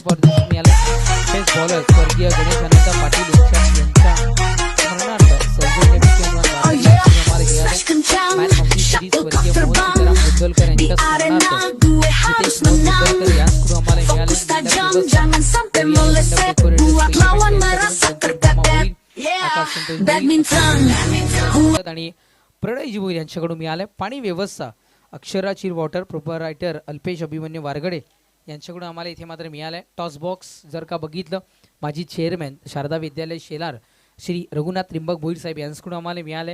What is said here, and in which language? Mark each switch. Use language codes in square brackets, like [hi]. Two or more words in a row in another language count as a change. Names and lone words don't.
[mr] स्वर्गीय गणेश अनंत पाटील यांच्या स्मरणार्थ [en] Oh yeah, [id] smash kencang, shuttlecock terbang, di arena gue harus menang, fokus tajam, jangan sampai meleset, buat lawan merasa tertetet. [mr] बॅडमिंटन आणि प्रणयजी भोईर यांच्याकडून मिळाले. पाणी व्यवस्था अक्षरा चिर वॉटर प्रोपरायटर अल्पेश अभिमन्यू वारगडे यांच्याकडून आम्हाला इथे मात्र मिळालं आहे. [en] toss box [mr] जर का बघितलं माजी चेअरमॅन शारदा विद्यालय शेलार श्री रघुनाथ त्रिंबक भोईर साहेब यांच्याकडून आम्हाला मिळाले.